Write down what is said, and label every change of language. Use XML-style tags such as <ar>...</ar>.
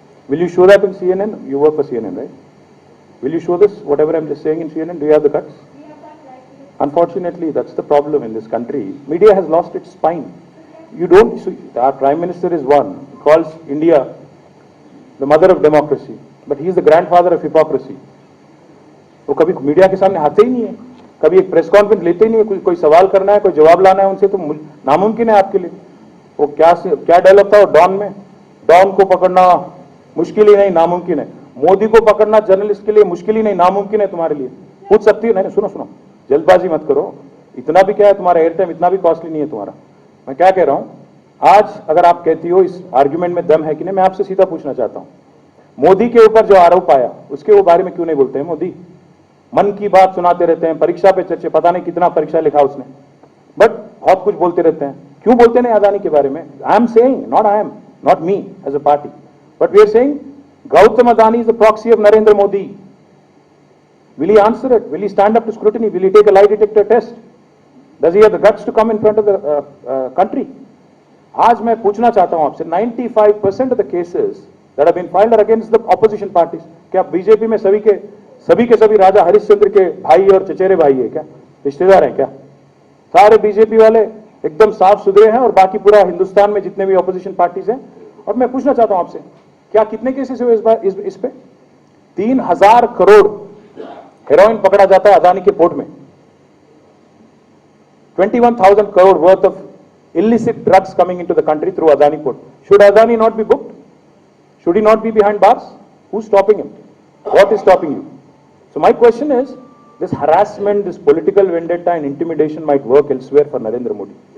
<en>Will you show that in CNN? You work for CNN, right? Will you show this, whatever I'm just saying in CNN? Do you have the guts? Unfortunately, that's the problem in this country. Media has lost its spine. You don't, our Prime Minister is one, he calls India the mother of democracy, but he is the grandfather of hypocrisy.</en> <hi>वो कभी media के सामने आते ही नहीं है, कभी एक press conference लेते ही नहीं है, कोई सवाल करना है, कोई जवाब लाना है उनसे तो नामुमकिन है आपके लिए. वो क्या डायलॉग था डॉन में? डॉन को पकड़ना मुश्किल ही नहीं, नामुमकिन है. मोदी को पकड़ना जर्नलिस्ट के लिए मुश्किल ही नहीं, नामुमकिन है तुम्हारे लिए. पूछ सकती है? नहीं, सुनो, जल्दबाजी मत करो. इतना भी क्या है तुम्हारा एयर टाइम, इतना भी कॉस्टली नहीं है तुम्हारा. मैं क्या कह रहा हूं, आज अगर आप कहती हो इस आर्ग्यूमेंट में दम है कि नहीं, मैं आपसे सीधा पूछना चाहता हूं, मोदी के ऊपर जो आरोप आया उसके वो बारे में क्यों नहीं बोलते हैं? मोदी मन की बात सुनाते रहते हैं, परीक्षा पे चर्चे, पता नहीं कितना परीक्षा लिखा उसने, बट बहुत कुछ बोलते रहते हैं. क्यों बोलते नहीं अदानी के बारे में?</hi> <en>I am saying, not me as a party, but we are saying Gautam Adani is the proxy of Narendra Modi. Will he answer it? Will he stand up to scrutiny? Will he take a lie detector test? Does he have the guts to come in front of the country?</en> <hi>आज मैं पूछना चाहता हूं आपसे,</hi> <en>95% of the cases that have been filed are against the opposition parties.</en> <hi>क्या BJP में सभी के सभी राजा हरिश्चंद्र के भाई और चचेरे भाई है क्या? रिश्तेदार हैं क्या? सारे बीजेपी वाले एकदम साफ सुथरे हैं और बाकी पूरा हिंदुस्तान में जितने भी ऑपोजिशन पार्टीज हैं. और मैं पूछना चाहता हूं आपसे, क्या कितने केसेस हुए इस बार इस पे? 3,000 करोड़ हेरोइन पकड़ा जाता है अदानी के पोर्ट में.</hi> <en>21,000 crore worth of illicit drugs coming into the country through Adani port. Should Adani not be booked? Should he not be behind bars? Who's stopping him? What is stopping you? So my question is, this harassment, this political vendetta and intimidation might work elsewhere for Narendra Modi.</en>